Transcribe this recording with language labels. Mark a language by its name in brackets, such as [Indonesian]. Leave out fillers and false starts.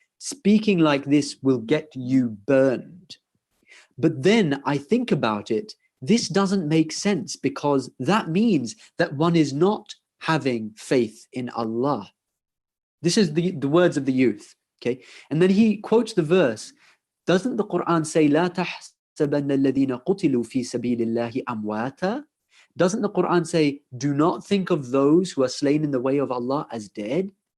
[English] Speaking like this will get you burned. But then I think about it, this doesn't make sense, because that means that one is not having faith in Allah. This is the words of the youth, okay? And then he quotes the verse. Doesn't the Quran say, [Arabic] لا تحسبن الذين قتلوا في سبيل الله أمواتا? [English] Doesn't the Quran say, do not think of those who are slain in the way of Allah as dead?